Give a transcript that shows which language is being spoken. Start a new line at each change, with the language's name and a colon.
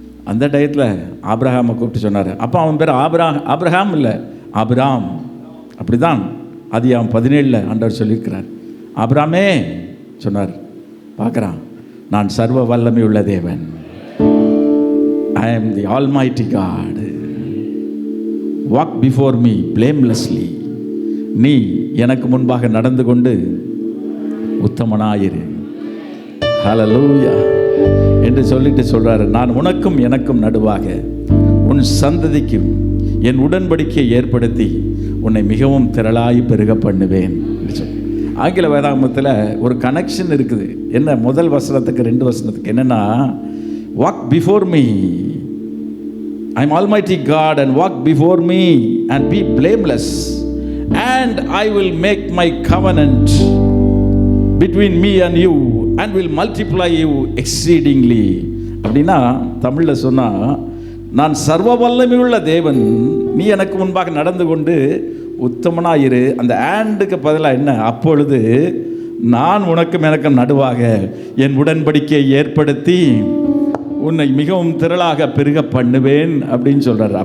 Tamil: அந்த டயத்தில் ஆபிரகாமை கூப்பிட்டு சொன்னார். அப்போ அவன் பேர் ஆபிரகாம் இல்லை, ஆபிராம். அப்படி தான் ஆதியாகமம் 17 ஆண்டவர் சொல்லியிருக்கிறார். ஆபிராமே சொன்னார். பார்க்குறான், நான் சர்வ வல்லமை உள்ள தேவன்.
English: I am the Almighty God. Walk before me blamelessly.
Tamil: நீ எனக்கு முன்பாக நடந்து கொண்டு உத்தமனாயிரு. ஹல்லேலூயா என்று சொல்லிட்டு சொல்றாரு, நான் உனக்கும் எனக்கும் நடுவாக உன் சந்ததிக்கும் என் உடன்படிக்கையை ஏற்படுத்தி உன்னை மிகவும் திரளாய் பெருக பண்ணுவேன். ஆங்கில வேதாகமத்தில் ஒரு கனெக்ஷன் இருக்குது. என்ன? முதல் வசனத்துக்கு 2 வசனத்துக்கு என்னென்னா,
English: walk before me, I am Almighty God, and walk before me and be blameless, and I will make my covenant between me and you and will multiply you exceedingly.
Tamil: அப்படின்னா தமிழில் சொன்னால், நான் சர்வ வல்லமையுள்ள தேவன், நீ எனக்கு முன்பாக நடந்து கொண்டு உத்தமனாயிரு. அந்த ஆண்டுக்கு பதிலாக என்ன? அப்பொழுது நான் உனக்கும் எனக்கும் நடுவாக என் உடன்படிக்கையை ஏற்படுத்தி உன்னை மிகவும் திரளாக பெருக பண்ணுவேன் அப்படின்னு சொல்கிறார்.